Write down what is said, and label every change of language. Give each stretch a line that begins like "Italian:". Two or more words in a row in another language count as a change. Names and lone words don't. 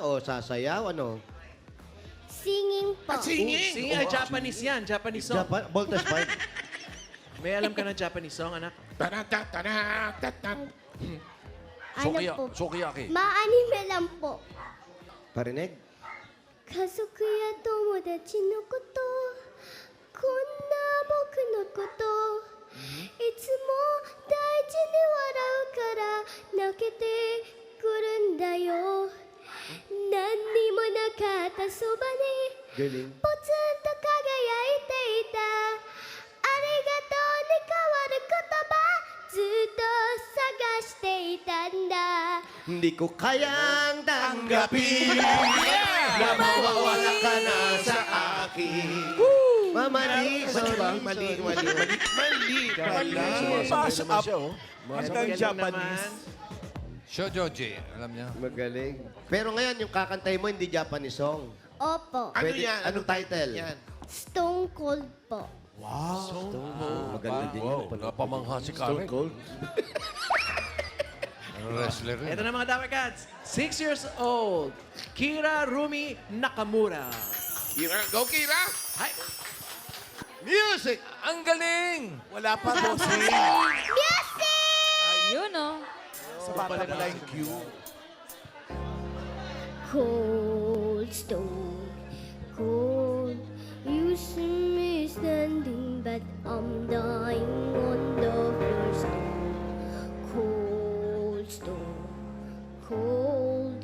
Filipino: O sasayaw? Ano? Singing po. Singing! Singing ay Japanese yan.
English: Japanese song.
Filipino: Japan? Voltage 5? May alam ka ng
English: Japanese song,
Filipino: anak? Tanat. Ano po? Sukiyaki. Maanime lang po. Parinig?
Japanese: 家族や友達のことこんな僕のこといつも大事に笑うから泣けてくるんだよ何にもなかったそばに
Filipino: Galing.
Japanese: ポツンと輝いていたありがとうに変わる言葉ずっと探していたんだ
Filipino: Hindi ko kayang tanggapin na mawawala ka na sa akin. Mamali, sorry. Mali pala. Pass up. Ito yung Galing Japanese. Show Joji. Alam niya. Magaling. Pero ngayon, yung kakantay mo, hindi
English: Japanese song.
Filipino: Opo Ano Pwede- yan? anong title? Yan. Stone Cold po Maganda din yun. Napamangha si Karen. Wrestler rin. Ito na mga Dapper Cats. 6 years old. Kira Rumi Nakamura. Kira, go Kira! Hi. Music! Ang galing! Wala pa, bossing. Yun, oh. Sa bata pala yung cue.
English: Cold stone, cold. You see me standing, but I'm dying on the floor. Cold stone, cold.